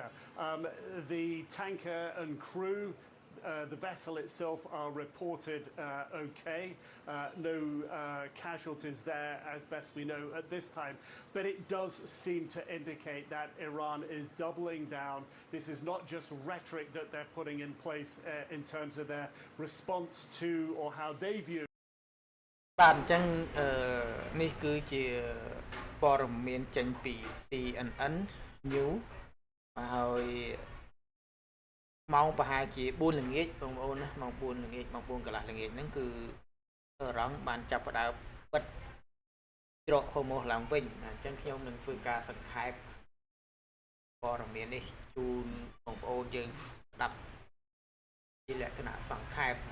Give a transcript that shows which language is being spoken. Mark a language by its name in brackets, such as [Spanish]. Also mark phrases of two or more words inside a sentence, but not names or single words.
[English] The tanker and crew, the vessel itself, are reported okay. No casualties there, as best we know at this time. But it does seem to indicate that Iran is doubling down. This is not just rhetoric that they're putting in place in terms of their response to or how they view. [Khmer] បានអញ្ចឹងនេះគឺជាព័ត៌មានចេញពី CNN News ហើយម៉ោងប្រហែលជា4ល្ងាចបងប្អូនណាម៉ោង4ល្ងាចម៉ោង4កន្លះល្ងាចហ្នឹងគឺរងបានចាប់ផ្ដើមបិទច្រកហូម៉ូសឡើងវិញអញ្ចឹងខ្ញុំនឹងធ្វើការសង្ខេបព័ត៌មាននេះជូនបងប្អូនយើងស្ដាប់ជាលក្ខណៈសង្ខេប